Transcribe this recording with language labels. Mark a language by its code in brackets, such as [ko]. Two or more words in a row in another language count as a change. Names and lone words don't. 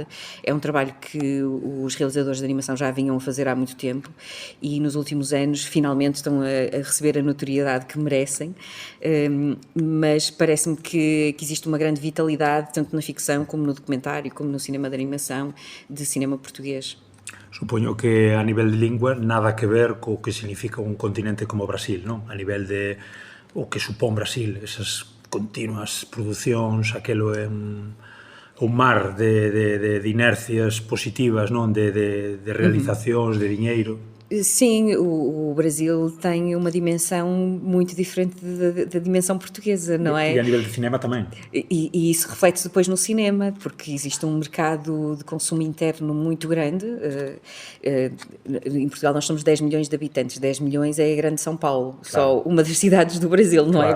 [pt] É um trabalho que os realizadores de animação já vinham a fazer há muito tempo e nos últimos anos finalmente estão a receber a notoriedade que merecem, mas parece-me que existe uma grande vitalidade tanto na ficção como no documentário, como no cinema de animação de cinema português. [gl] Supoño que a nivel de lingua nada que ver co que significa un continente como Brasil, non? A nivel de o que supón Brasil, esas continuas producións, aquelo é un mar de inercias positivas, non? De realizacións, de diñeiro. [pt] Sim, o Brasil tem uma dimensão muito diferente da dimensão portuguesa, não é? E a nível de cinema também. E isso reflete depois no cinema, porque existe um mercado de consumo interno muito grande. Em Portugal nós somos 10 milhões de habitantes, 10 milhões é a grande São Paulo, só uma das cidades do Brasil, não é?